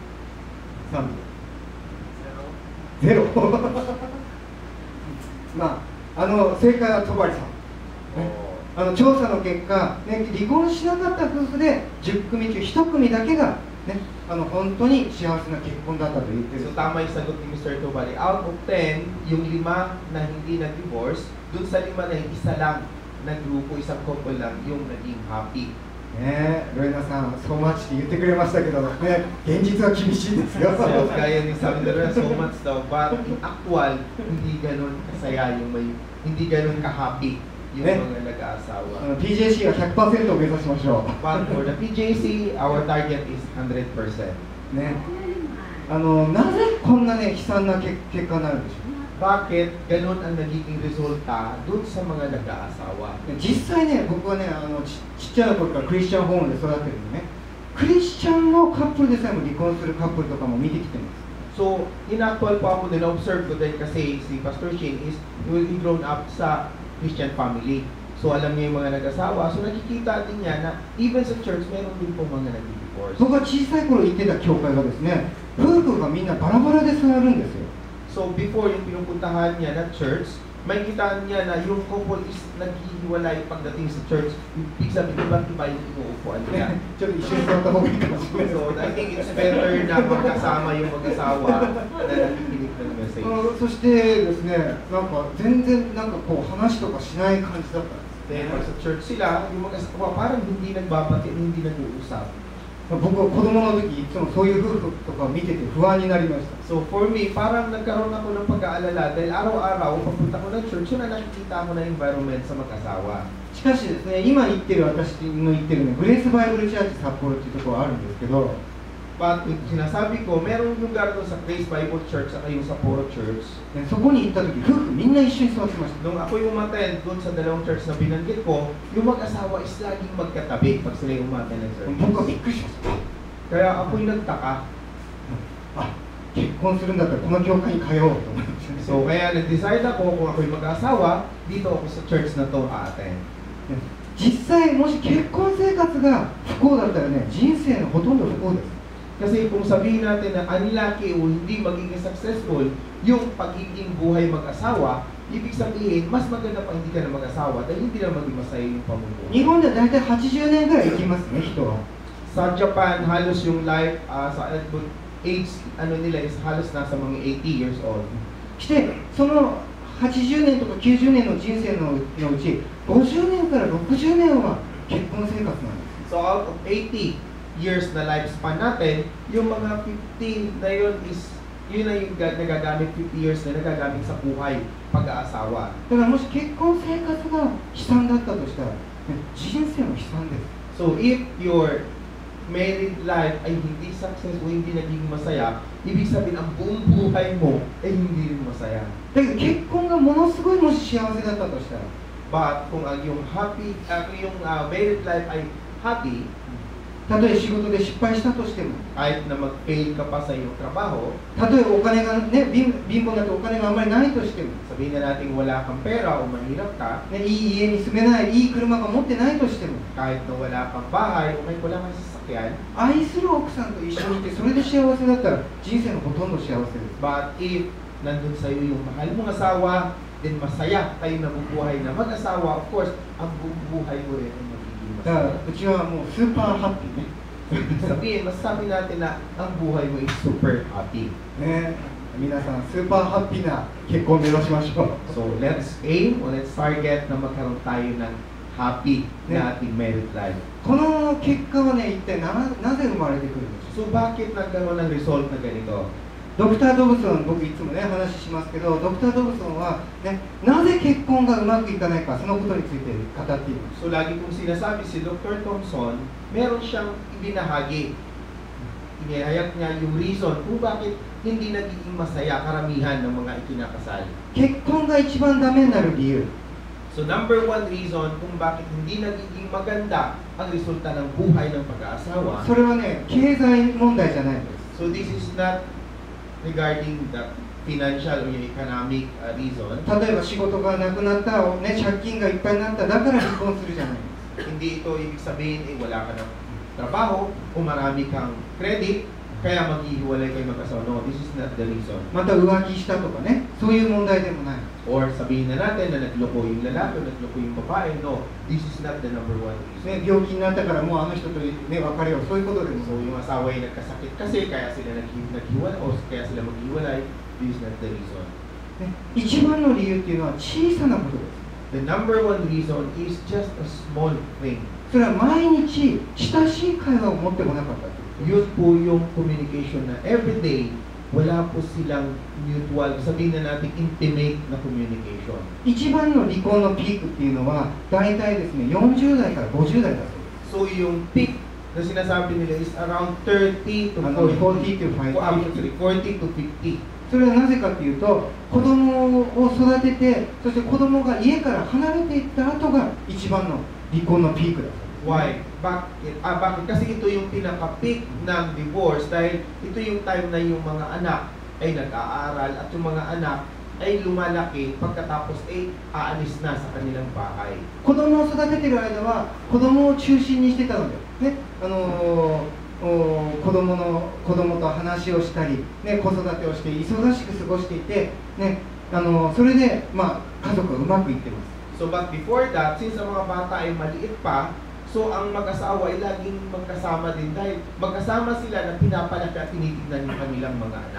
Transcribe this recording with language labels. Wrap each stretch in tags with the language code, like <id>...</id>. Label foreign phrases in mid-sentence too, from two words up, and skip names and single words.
<ja>3。ゼロ。まあ、正解は戸張さん。調査の結果、ね、離婚しなかった夫婦で10組中1組だけが、ね、本当に幸せな結婚だったと言ってる。</ja> <tl>So tama yung sagot ni Mr. Tobali.</tl> <en>Out of 10,</en> <tl>yung 5 na hindi nag-divorce, dun sa 5 na isa lang na grupo, isang couple lang yung naging happy.</tl> <ja>ね、ロエナさん、</ja> <en>so much</en> <ja>って言ってくれましたけど、ね、現実は厳しいですよ。</ja> <tl>So kaya ni sabi nila</tl> <en>so much</en> <tl>daw,</tl> <en>but in actual,</en> <tl>hindi ganun kasaya yung hindi ganun ka-happy yung mga nag-aasawa.</tl> <ja>PJC が 100% を目指しましょう。</ja> <en>But for the PJC, our target is 100%.</en> <ja>ね、なぜこんなね、悲惨な結果になるんでしょう。</ja> <tl>Bakit ganun ang nagiging resulta dun sa mga nag-aasawa?</tl> <ja>実際ね、僕はね、ちっちゃな頃からクリスチャンホームで育ってるんでね、クリスチャンのカップルでさえも離婚するカップルとかも見てきてます。</ja> <tl>So,</tl> <en>in actual</en> <tl>po ako din observe ko din kasi si Pastor Shane</tl> <en>is he grown up</en> <tl>sa</tl> <en>Christian family.</en> <tl>So, alam niya yung mga nag-asawa. So, nakikita din niya na even sa church, meron din po mga nag-divorce.</tl> <ja>僕が小さい頃行ってた教会がですね、夫婦がみんなバラバラで座るんですよ。</ja> <tl>So, before yung pinupuntahan niya na church, may kita niya na yung couple is naghihiwalay pagdating sa church. Ibig sabihin, iba-iba yung inuupuan niya.</tl> <ja>ちょっと一緒に座った方がいいかもしれない。</ja> <en>So, I think it's better</en> <tl>na magkasama yung mag-asawa na nakikinig ng message.</tl> <ja>そしてですね、なんか全然なんかこう話とかしない感じだったんです。</ja> <tl>Then, pag sa church sila, yung mag-asawa parang hindi nagbabati, hindi nag-uusap.</tl> <ja>僕は子供の時いつもそういう夫婦とかを見てて不安になりました。</ja> <en>So for me,</en> <tl>parang nagkaroon ako ng pag-aalala dahil araw-araw, pagpunta ko ng church, yun na nakikita ko na environment sa mag-asawa.</tl> <ja>しかしですね、今行ってる私の行ってるね、グレースバイブルチャーチ札幌っていうところがあるんですけど、</ja> <tl>But sinasabi ko, merong lugar doon sa Grace Bible Church at yung Sapporo Church.</tl> <ja>そこに行った時、夫婦みんな一緒に座ってました。</ja> <tl>Nung ako yung umattend doon sa dalawang church na binanggit ko, yung mag-asawa is laging magkatabi pag sila yung umattend ng service.</tl> <ja>僕はびっくりしました。</ja> <tl>Kaya ako'y nagtaka.</tl> <ja>結婚するんだったらこの教会に通おうと思いました。</ja> <tl>So kaya nag-decide ako kung ako'y mag-asawa, dito ako sa church na to a-attend.</tl> <ja>実際もし結婚生活が不幸だったらね、人生のほとんど不幸です。</ja> <tl>Kasi kung sabihin natin na unlucky o hindi magiging successful yung pagiging buhay mag-asawa, ibig sabihin, mas maganda pa hindi ka na mag-asawa dahil hindi na maging masaya yung pamumuhay.</tl> <ja>日本では大体80年ぐらい生きますね、人は。</ja> <tl>Sa Japan, halos yung life, sa age, nila is halos nasa mga 80</tl> <en>years old.</en> <ja>して、その 80年とか90年の人生のうち50年から60年は結婚生活なんです。</ja> <en>So out of 80 years</en> <tl>na lifespan natin, yung mga 50 na yun na yung nagagamit, 50 years na nagagamit sa buhay, pag-aasawa.</tl> <ja>だからもし結婚生活が悲惨だったとしたら、人生も悲惨です。</ja> <en>So if your married life</en> <tl>ay hindi successful, hindi naging masaya, ibig sabihin ang buong buhay mo ay hindi rin masaya.</tl> <ja>だけど結婚がものすごいもし幸せだったとしたら、</ja> <tl>But kung ang yung</tl> <en>married life</en> <tl>ay happy,</tl> <ja>たとえ仕事で失敗したとしても、</ja> <tl>kahit na mag-fail ka pa sa iyong trabaho,</tl> <ja>たとえお金がね、貧乏だとお金があんまりないとしても、</ja> <tl>sabihin na natin wala kang pera o mahirap ka,</tl> <ja>ね、いい家に住めない、いい車が持ってないとしても、</ja> <tl>kahit na wala kang bahay o kahit wala kang sasakyan,</tl> <ja>愛する奥さんと一緒にいてそれで幸せだったら人生のほとんど幸せです。</ja> <tl>but if nandun sa iyo yung mahal mong asawa, then masaya kayo nabubuhay na mag-asawa,</tl> <en>of course,</en> <tl>ang buong buhay mo rin ay magiging</tl> <ja>だから</ja> <tl>masaya.</tl> <ja>うちはもうスーパーハッピーね。</ja> <tl>Sabihin, masasabi natin na ang buhay mo is</tl> <en>super happy.</en> <ja>ね、皆さんスーパーハッピーな結婚を目指しましょう。</ja> <en>So let's aim or let's target</en> <tl>na magkaroon tayo ng</tl> <en>happy</en> <tl>na ating</tl> <en>married life.</en> <ja>この結果はね、一体なぜ生まれてくるんでしょう。</ja> <tl>So bakit nagkaroon ng result na ganito?</tl> <ja>ドクター・ドブソン、僕いつもね話しますけど、ドクター・ドブソンは、ね、なぜ結婚がうまくいかないか、そのことについて語っています。</ja> <tl>So lagi kong sinasabi si Dr. Thompson, meron siyang ibinahagi. Inihayag niya yung reason kung bakit hindi nagiging masaya karamihan ng mga ikinakasal.</tl> <ja>結婚が一番ダメになる理由、</ja> <en>So number one reason</en> <tl>kung bakit hindi nagiging maganda ang resulta ng buhay ng pag-aasawa.</tl> <ja>それはね、経済問題じゃないんです。</ja> <en>So this is not regarding the financial or economic reason.</en> <ja>例えば仕事がなくなった、ね、借金がいっぱいになっただから離婚するじゃないです。</ja> <tl>Hindi ito ibig sabihin wala ka ng trabaho o marami kang credit kaya maghihiwalay kayo mag-asawa.</tl> <en>No, this is not the reason.</en> <ja>また浮気したとかね、そういう問題でもない。</ja> <tl>Or sabihin na natin na nagloko yung lalaki o nagloko yung babae.</tl> <en>No, this is not the number one reason.</en> <ja>ね、病気になったからもうあの人と、ね、別れよう、そういうことでも</ja> <tl>So yung asawa ay nagkasakit kasi kaya sila naghiwalay o kaya sila maghiwalay.</tl> <en>This is not the reason.</en> <ja>ね、一番の理由っていうのは小さなことです。</ja> <en>The number one reason is just a small thing.</en> <ja>それは毎日親しい会話を持ってこなかったという。</ja> <tl>Yun po yung communication na everyday, wala po silang mutual, sabihin na natin intimate na communication.</tl> <ja>一番の離婚のピークっていうのは大体ですね、40代から50代だそうです。</ja> <tl>So yung peak na sinasabi nila</tl> <en>is around 30 to 40 to 40 to 50.</en> <ja>それはなぜかというと、子供を育てて、そして子供が家から離れていった後が一番の離婚のピークだそうです。</ja> <en>Why? Bakit?</en> <tl>Kasi ito yung pinaka-peak ng divorce dahil ito yung time na yung mga anak ay nag-aaral at yung mga anak ay lumalaki pagkatapos ay aalis na sa kanilang bahay.</tl> <ja>子供を育てている間は子供を中心にしてたので、ね、子供と話をしたり、ね、子育てをして忙しく過ごしていて、ね、それで、まあ、家族がうまくいってます。</ja> <en>So but before that,</en> <tl>since ang mga bata ay maliit pa, so ang mag-asawa ay laging magkasama din dahil magkasama sila na pinapalaki at tinitignan yung kanilang mga anak.</tl>